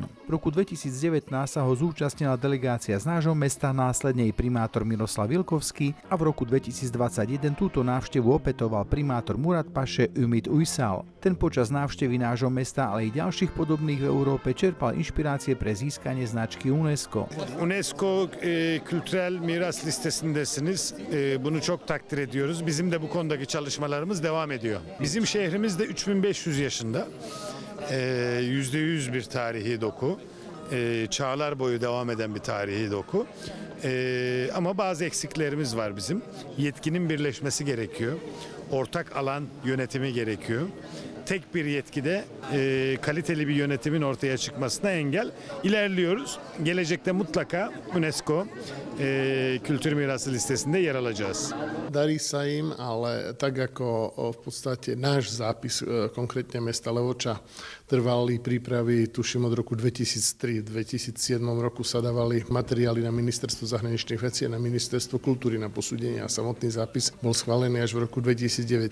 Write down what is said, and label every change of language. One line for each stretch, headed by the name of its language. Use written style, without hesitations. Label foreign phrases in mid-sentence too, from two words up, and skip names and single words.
Slovak: V roku 2019 sa ho zúčastnila delegácia z nášho mesta, následne i primátor Miroslav Vilkovský a v roku 2021 túto návštevu opetoval primátor Murat Paše Ümit Uysal. Ten počas návštevy nášho mesta, ale i ďalších podobných v Európe čerpal inšpirácie pre získanie značky UNESCO.
Turkish: UNESCO kültürel miras listesindesiniz. Bunu çok takdir ediyoruz. Bizim de bu konudaki çalışmalarımız devam ediyor. Bizim şehrimiz de 3500 yaşında. %100 bir tarihi doku. Çağlar boyu devam eden bir tarihi doku. Ama bazı eksiklerimiz var bizim. Yetkinin birleşmesi gerekiyor. Ortak alan yönetimi gerekiyor. Tek bir yetkide kaliteli bir yönetimin ortaya çıkmasına engel. İlerliyoruz. Gelecekte mutlaka UNESCO kültür mirası listesinde yer alacağız.
Slovak: Darí sa im, ale tak ako v podstate náš zápis, konkrétne mesta Levoča, trvali prípravy, tuším od roku 2003. V 2007 roku sa dávali materiály na Ministerstvo zahraničných vecí a na Ministerstvo kultúry na posúdenie a samotný zápis bol schválený až v roku 2009.